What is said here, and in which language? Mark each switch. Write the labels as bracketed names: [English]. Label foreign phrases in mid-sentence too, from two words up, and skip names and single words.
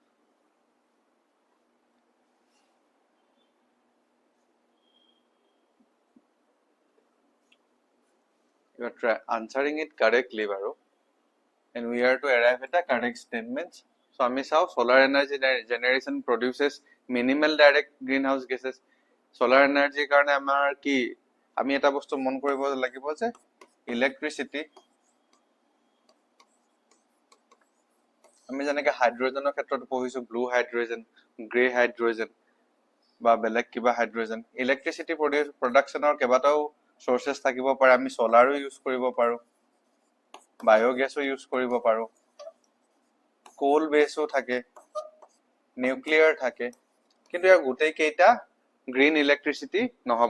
[English] You are answering it correctly, Baro. And we are to arrive at a correct statement. So, [Assamese] আমি চাওঁ [English] solar energy generation produces minimal direct greenhouse gases. Solar energy [Assamese] কাৰণে আমাৰ কি আমি এটা বস্তু মন কৰিব লাগিব যে electricity. আমি যেনেকে হাইড্ৰোজেনৰ ক্ষেত্ৰত পঢ়িছো [English] blue hydrogen, grey hydrogen [Assamese] বা বেলেগ কিবা হাইড্ৰোজেন, ইলেক্ট্ৰিচিটি প্ৰডাকশ্যনৰ কেইবাটাও সোৰ্সেস থাকিব পাৰে। আমি সোলাৰো ইউজ কৰিব পাৰো, বায়োগেছো ইউজ কৰিব পাৰো, কোল বেসও থাকে, নিউক্লিয়াৰ থাকে, কিন্তু ইয়াৰ গোটেই কেইটা [English] green electricity [Assamese] নহব।